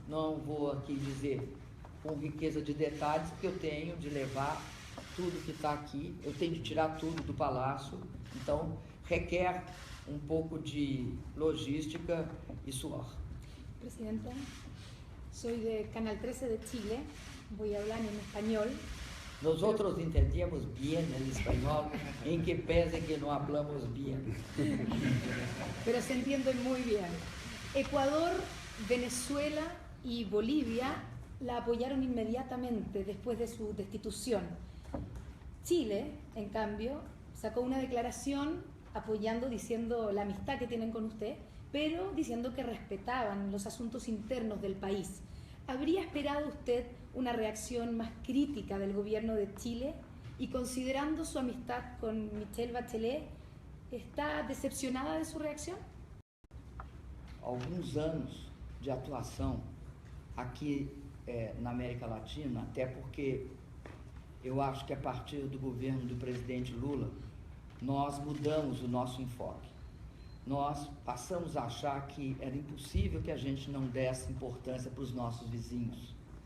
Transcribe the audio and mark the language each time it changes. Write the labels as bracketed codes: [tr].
[pt] Não vou aqui dizer com riqueza de detalhes, porque eu tenho de levar tudo que está aqui, eu tenho de tirar tudo do palácio, então requer um pouco de logística y suor. [es] Presidenta, soy de Canal 13 de Chile, voy a hablar en español. Nosotros entendemos bien el español, en que pese que no hablamos bien. Pero se entienden muy bien. Ecuador, Venezuela y Bolivia la apoyaron inmediatamente después de su destitución. Chile, en cambio, sacó una declaración apoyando, diciendo la amistad que tienen con usted, pero diciendo que respetaban los asuntos internos del país. ¿Habría esperado usted una reacción más crítica del gobierno de Chile? Y considerando su amistad con Michelle Bachelet, ¿está decepcionada de su reacción? [pt] Alguns anos de atuação aqui na América Latina, até porque eu acho que a partir do governo do presidente Lula, nós mudamos o nosso enfoque. Nós passamos a achar que era impossível que a gente não desse importância para os nossos vizinhos.